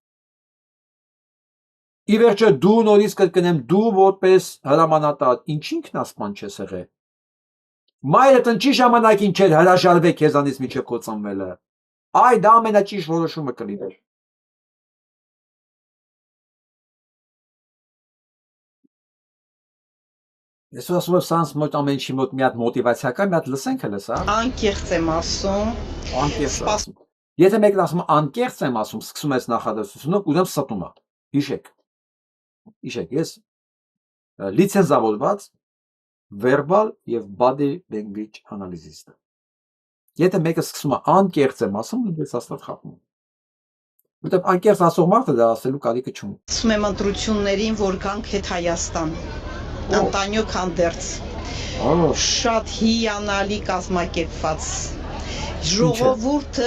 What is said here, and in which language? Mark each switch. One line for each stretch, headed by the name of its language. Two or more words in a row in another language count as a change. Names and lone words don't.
Armenian: Ի վերջո դու նորից կրկնեմ, դու որպես հրամանատար ինչ ինքնասպան չես եղել։ Մայրդ ինչի ժամանակին չէր հրաժարվել քեզանից միջև քո ծնվելը։ Այ դա ամենաճիշտ որոշումը կլիներ։ Ես ասում եմ, սրանց մոտ ամեն ինչի մոտ մի հատ մոտիվացիա կա, մի հատ լսենք հենց, հա։ Անկեղծ եմ ասում։ Անկեղծ ասում։ Եթե մեկն ասում անկեղծ եմ ասում, սկսում ես նախադասությունը, ուրեմն ստում է։ Հիշեք։ Հիշեք, ես լիցենզավորված verbal եւ
English: body language analyst
Armenian: եմ։ Եթե մեկը սկսում է անկեղծ եմ ասում, ինձ հաստատ խափում։ Որտեւ անկեղծ ասող մարդը դա ասելու կարիքը չունի։ Ասում եմ ընտրություններին, որ գանք հետ Հայաստան։ Անտանյո Քանդերց։ Շատ հիանալի կազմակերպված ժողովուրդը։